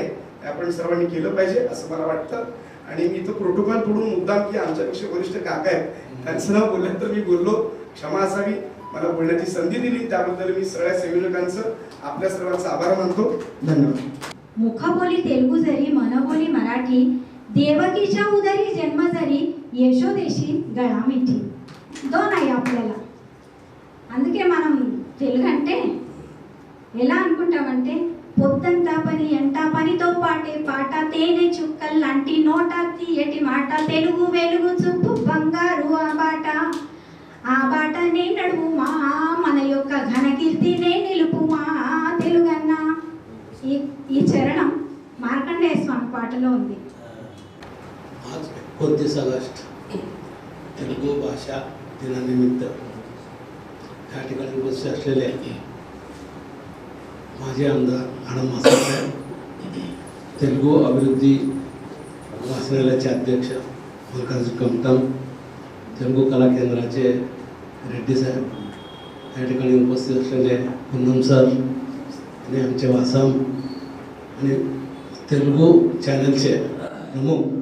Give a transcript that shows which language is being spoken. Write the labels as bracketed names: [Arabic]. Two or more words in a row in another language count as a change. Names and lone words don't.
[Marathi] ते आपण सर्वांनी केलं पाहिजे असं मला वाटतं. आणि मी तो प्रोटोकॉल तोडून मुद्दाम की आमच्यापेक्षा वरिष्ठ काका आहेत त्यांचं नाव बोललं तर मी बोललो, क्षमा असावी. मला बोलण्याची संधी दिली त्याबद्दल मी सगळ्या संयोजकांचं आपल्या सर्वांचा आभार मानतो. धन्यवाद. मुखबोली तेलुगू जरी मनबोली मराठी, देवकीच्या उदरी जन्म जरी यशोदेशी गळा मिठी दोनय्या आपल्याला. [Telugu] అందుకే మనం తెలుగు అంటే ఎలా అనుకుంటామంటే పొద్దంతా పని ఎంటా పనితో పాటే పాట తేనె చుక్కల్లాంటి నోట తీయటి మాట తెలుగు వెలుగు చూపు బంగారు ఆ బాట నే నడువుమా మన యొక్క ఘనకీర్తినే నిలుపుమా తెలుగన్న. ఈ చరణం మార్కండేయ స్వామి పాటలో ఉంది. [Marathi] आज 29 ऑगस्ट तेलुगू भाषा दिनानिमित्त या ठिकाणी उपस्थित असलेले माजी आमदार आनंद मासाहेब, तेलुगू अभिवृद्धी वाचनालयाचे अध्यक्ष मल्लिकार्जुन कमतम, तेलुगू कला केंद्राचे रेड्डी साहेब, या ठिकाणी उपस्थित असलेले कुंदम सर आणि आमचे वासम आणि तेलुगू चॅनलचे प्रमुख